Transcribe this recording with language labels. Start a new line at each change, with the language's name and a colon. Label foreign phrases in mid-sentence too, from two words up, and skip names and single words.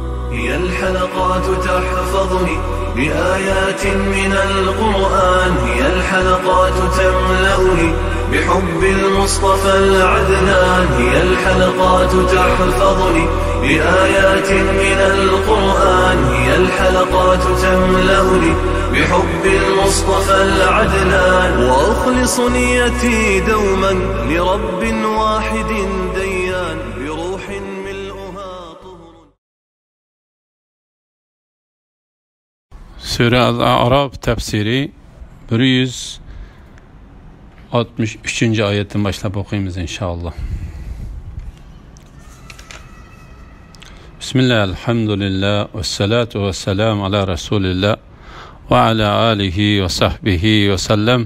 Arabic: هي الحلقات تحفظني بآيات من القرآن، هي الحلقات تملأني بحب المصطفى العدنان، هي الحلقات تحفظني بآيات من القرآن، هي الحلقات تملأني بحب المصطفى العدنان، وأخلص نيتي دوما لرب واحد ديان بروح ملؤها طهر.
Turkish: Sure Al-A'raf tefsiri 163. ayetten başlayıp okuyayım inşallah. Bismillah, elhamdülillah,
Arabic: والصلاة والسلام على رسول الله وعلى آله وصحبه وسلم.